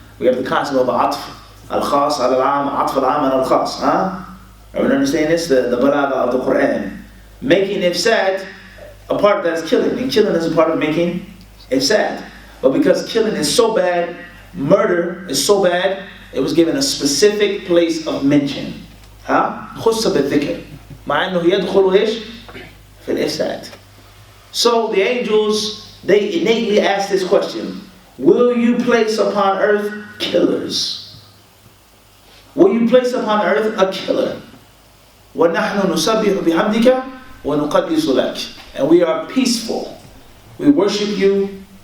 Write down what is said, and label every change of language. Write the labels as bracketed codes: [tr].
[en] We have the concept of atf, al-khas, al-am, atf al-am, and al-khas. Everyone understand this? The balagha of the Quran. Making ifsad, a part of that is killing. And killing is a part of making ifsad. But because killing is so bad, murder is so bad, it was given a specific place of mention. [ar] خص بالذكر مع انه يدخل ايش في الإفساد. [en] So the angels, they innately ask this question: will you place upon earth killers? Will you place upon earth a killer? [ar] وَنَحْنُ نُسَبِّحُ بِحَمْدِكَ وَنُقَدِّسُ لَكَ. [en] And we are peaceful. We worship you.